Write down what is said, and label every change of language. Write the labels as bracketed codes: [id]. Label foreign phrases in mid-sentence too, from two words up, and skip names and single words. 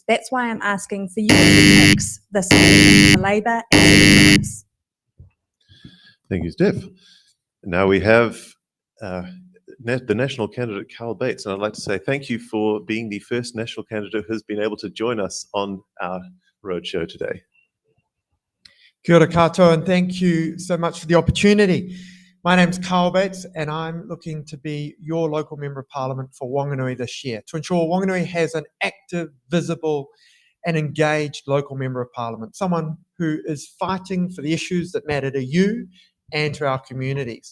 [en] That's why I'm asking for you to fix this election for Labour and Congress. Thank you, Steph. Now we have the national candidate, Carl Bates, and I'd like to say thank you for being the first national candidate who's been able to join us on our roadshow today. [mi] Kia ora katoa, [en] and thank you so much for the opportunity. My name's Carl Bates and I'm looking to be your local Member of Parliament for Whanganui this year to ensure Whanganui has an active, visible and engaged local Member of Parliament, someone who is fighting for the issues that matter to you and to our communities.